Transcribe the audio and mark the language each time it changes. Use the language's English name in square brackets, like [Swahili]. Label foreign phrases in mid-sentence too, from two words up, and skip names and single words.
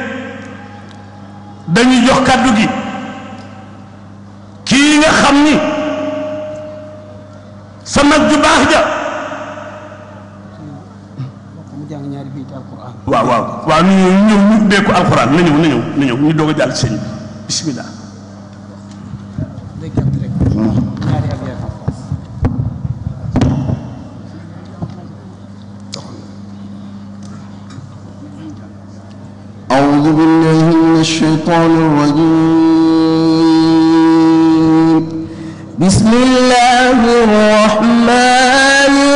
[Wolof] dañuy jox kàddu gi kii nga xam ni sa mag ju baax ja waaw ñu ñëw ñu dee ko alxuraan na ñëw ñu doog a jàll sëñ bi bismillah [Arabic] أعوذ بالله من الشيطان الرجيم بسم الله الرحمن